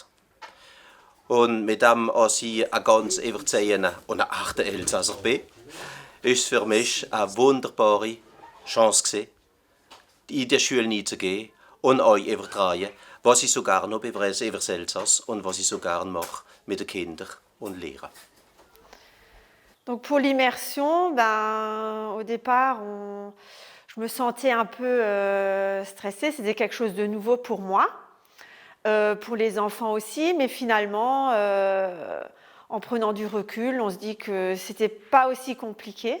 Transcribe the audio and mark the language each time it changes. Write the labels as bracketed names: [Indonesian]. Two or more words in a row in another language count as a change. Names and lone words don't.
[German] Und mit dem, dass ich ein ganz Everzehener und ein echter Elsasser bin, ist es für mich eine wunderbare Chance gewesen, in der Schule hineinzugehen und euch übertragen, was ich so gerne habe über das Elsass und was ich so gerne mache mit den Kindern und Lehrern. [French] Donc pour l'immersion, au départ, je me sentais un peu stressée. C'était quelque chose de nouveau pour moi. Pour les enfants aussi, mais finalement, en prenant du recul, on se dit que c'était pas aussi compliqué.